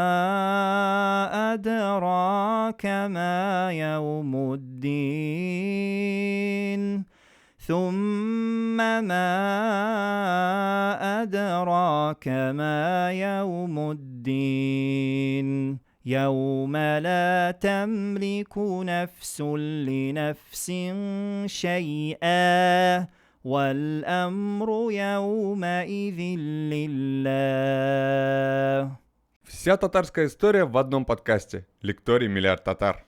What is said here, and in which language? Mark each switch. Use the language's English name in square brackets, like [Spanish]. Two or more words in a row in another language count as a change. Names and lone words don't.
[Arabic] أدراك ما يوم الدين ثم ما أدراك ما يوم الدين يوم لا تملك نفس لنفس شيئا والأمر يومئذ لله. [Russian] Вся татарская история в одном подкасте. Лекторий «Миллиард татар».